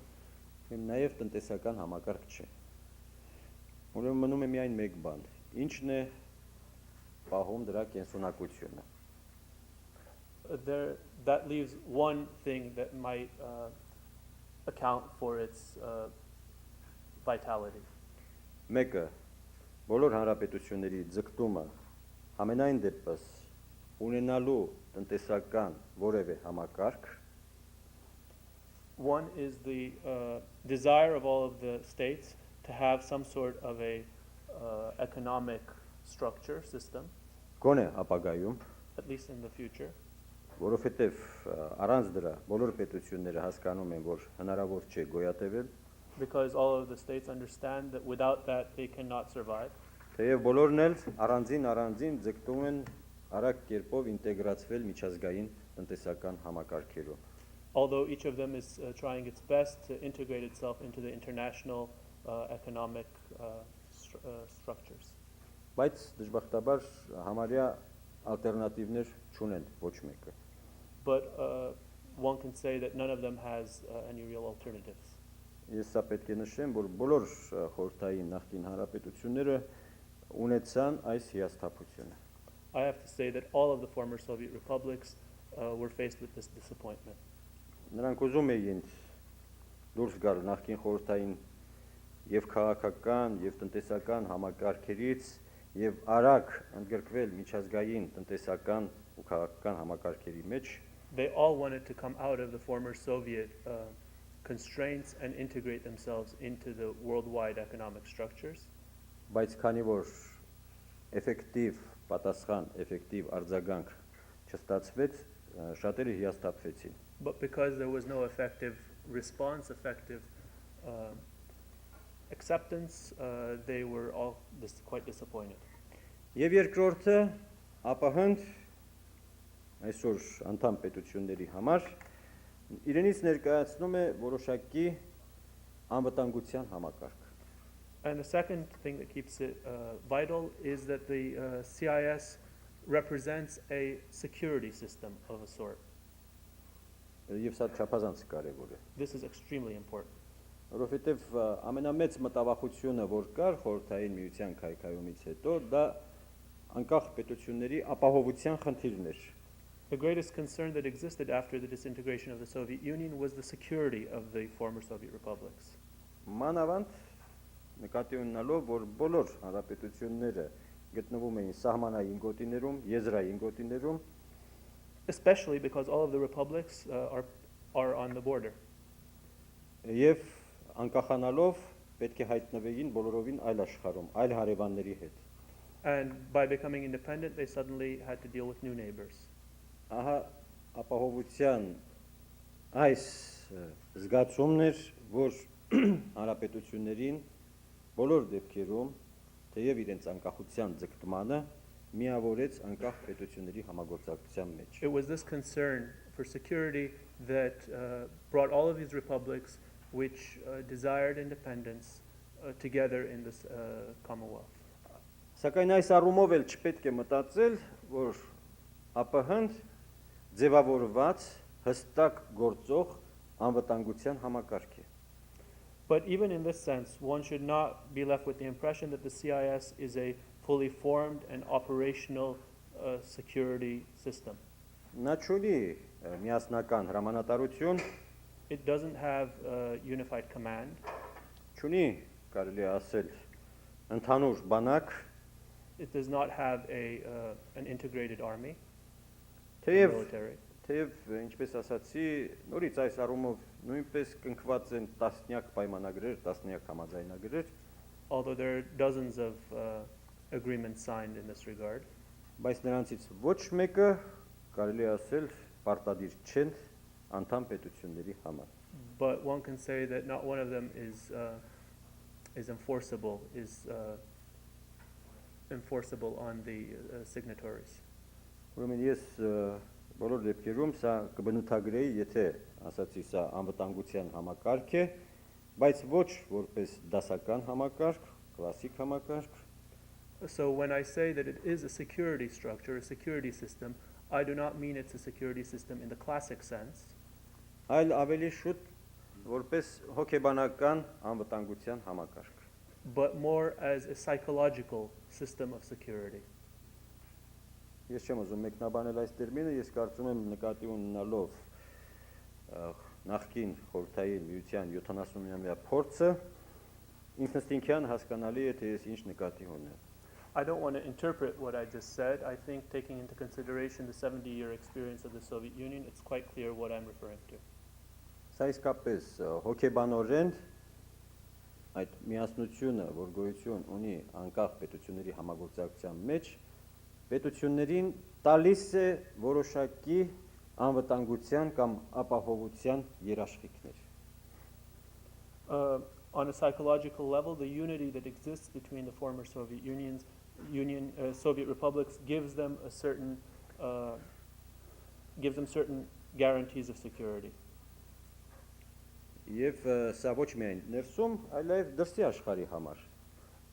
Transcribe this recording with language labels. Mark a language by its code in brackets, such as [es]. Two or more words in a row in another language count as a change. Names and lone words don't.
[hy] Նաև տնտեսական համակարգ չէ։ Ուրեմն մնում է միայն մեկ բան, ինչն է պահում դրա կենսունակությունը։ [en] That leaves one thing that might account for its vitality. [hy] Մեկը բոլոր հանրապետությունների ձգտումը ամենայն դեպս ունենալու տնտեսական որևէ համակարգ, [en] One is the desire of all of the states to have some sort of a economic structure system, [hy] գոնե ապագայում, [en] at least in the future, [hy] որովհետև առանց դրա բոլոր պետությունները հասկանում են, որ հնարավոր չէ գոյատևել, [en] because all of the states understand that without that they cannot survive. [hy] թեև բոլորն էլ առանձին ձգտում են արագ կերպով ինտեգրացվել միջազգային տնտեսական համակարգերում։ [en] Although each of them is trying its best to integrate itself into the international economic structures. [hy] Բայց դժբախտաբար համարյա ալտերնատիվներ չունեն ոչ մեկը։ [en] But one can say that none of them has any real alternatives. [hy] Ես սա պետք է նշեմ, որ բոլոր խորհրդային նախկին հանրապետությունները ունեցան այս հիասթափությունը։ [en] I have to say that all of the former Soviet republics were faced with this disappointment. [hy] Նրանք ուզում էին դուրս գալ նախկին խորհրդային եւ քաղաքական եւ տնտեսական համակարգերից եւ արագ ընդգրկվել միջազգային տնտեսական ու քաղաքական համակարգերի մեջ։ [en] They all wanted to come out of the former Soviet constraints and integrate themselves into the worldwide economic structures. [hy] Բայց քանի որ էֆեկտիվ պատասխան, էֆեկտիվ արձագանք չստացվեց, շատերը հիասթափվեցին։ [en] But because there was no effective response, effective acceptance, they were all quite disappointed. [hy] Եվ երկրորդը ապահանջ այսօր անդամ պետությունների համար իրենից ներկայացնում է որոշակի անվտանգության համակարգ։ [en] And the second thing that keeps it vital is that the CIS represents a security system of a sort. [hy] Եվ սա չափազանց կարևոր է։ [en] This is extremely important. [hy] Որովհետև ամենամեծ մտավախությունը, որ կար խորհրդային միության քայքայումից հետո, դա անկախ պետությունների ապահովության խնդիրն էր։ [en] The greatest concern that existed after the disintegration of the Soviet Union was the security of the former Soviet republics. [hy] Մանավանդ նկատի ունենալով, որ բոլոր հանրապետությունները գտնվում էին սահմանային գոտիներում, եզրային գոտիներում, [en] Especially because all of the republics are on the border. [hy] Եվ անկախանալով պետք է հայտնվեին բոլորովին այլ աշխարհում, այլ հարևանների հետ։ [en] And by becoming independent, they suddenly had to deal with new neighbors. [hy] Ահա ապահովության այս զգացումն էր, որ հանրապետություններին բոլոր դեպքերում, թեև իրենց անկախության ձգտմանը միավորեց անկախ պետությունների համագործակցության մեջ։ [en] It was this concern for security that brought all of these republics which desired independence together in this Commonwealth. [hy] Սակայն այս առումով էլ չպետք է մտածել, որ ԱՊՀ-ն ձևավորված հստակ գործող անվտանգության համակարգ է։ [en] But even in this sense, one should not be left with the impression that the CIS is a fully formed and operational security system. [hy] Նա չունի միասնական հրամանատարություն, [en] It doesn't have a unified command. [hy] չունի, կարելի է ասել, ընդհանուր բանակ, [en] It does not have an integrated army, [hy] թեև [en] military. [hy] ինչպես ասացի, նորից այս առումով նույնպես կնքված են տասնյակ պայմանագրեր, տասնյակ համաձայնագրեր, [en] Although there are dozens of agreements signed in this regard. [hy] բայց նրանցից ոչ մեկը կարելի է ասել պարտադիր չեն անդամ պետությունների համար։ [en] But one can say that not one of them is enforceable, enforceable on the signatories. [hy] Ուրեմն ես բոլոր դեպքերում սա կբնութագրեի, եթե ասացի սա անվտանգության համակարգ է, բայց ոչ որպես դասական համակարգ, կլասիկ համակարգ։ [en] So when I say that it is a security structure, a security system, I do not mean it's a security system in the classic sense, [hy] Այլ ավելի շուտ որպես հոգեբանական անվտանգության համակարգ։ [en] but more as a psychological system of security. [hy] Ես չեմ ուզում մեկնաբանել այս տերմինը, ես կարծում եմ նկատի ունենալով նախկին խորհրդային միության 70-ամյա փորձը ինքնըստինքյան հասկանալի է, թե ես ինչ նկատի ունեմ։ [en] I don't want to interpret what I just said. I think taking into consideration the 70-year experience of the Soviet Union, it's quite clear what I'm referring to. [hy] Սա իսկապես հոգեբանորեն այդ միասնությունը, որ գոյություն ունի անկախ պետությունների համագործակցության մեջ, պետություններին տալիս է որոշակի անվտանգության կամ ապահովության երաշխիքներ։ [en] On a psychological level, the unity that exists between the former Soviet Soviet republics gives them certain guarantees of security. [hy] Եվ սա ոչ միայն ներսում, այլև դրսի աշխարհի համար։